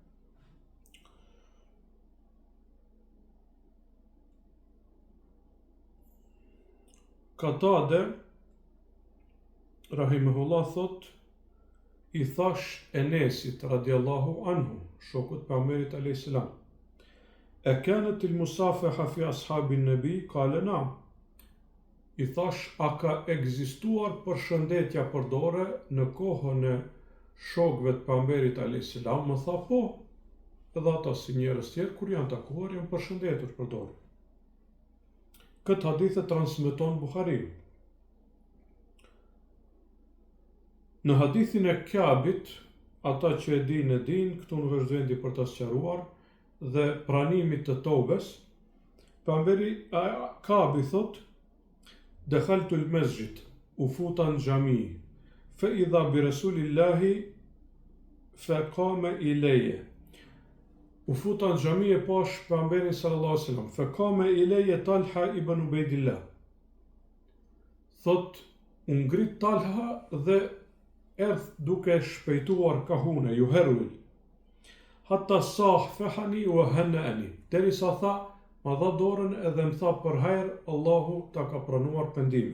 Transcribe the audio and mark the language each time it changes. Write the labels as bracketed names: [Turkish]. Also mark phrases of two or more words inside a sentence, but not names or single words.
[Arabic] Katade, rahimehullah, [Albanian] thot, i thash Enesit [Arabic] رضي الله عنه, [Albanian] shokut pejgamberit [Arabic] عليه السلام أكانت المصافحة في أصحاب النبي قال نعم. [Albanian] I thash, a ka ekzistuar përshëndetja për dorë në kohën e shokëve të pejgamberit [Arabic] عليه السلام? [Albanian] Më tha po. Edhe ata si njerëz tjerë kur janë takuar janë përshëndetur për dorë. Këtë hadith e transmeton Buhariu. Në hadithin e Kjabit, ata që e din, këtu në vazhdendi për të sqaruar, dhe pranimit të tobes, pejgamberi Kabi thot, [Arabic] دخلت المسجد, [Albanian] u futa në xhami, [Arabic] فإذا برسول الله فقام إلي. [Albanian] U futa në xhami e pash pejgamberin [Arabic] صلى الله عليه وسلم, فقام إلي طلحة بن عبيد الله. [Albanian] Thot, u ngrit Talha dhe erdh duke shpejtuar kahune, ju herul. [Arabic] حتى صافحني وهنأني. [Albanian] Derisa tha, ma dha dorën edhe më tha për hajër, Allahu ta ka pranuar pendimin.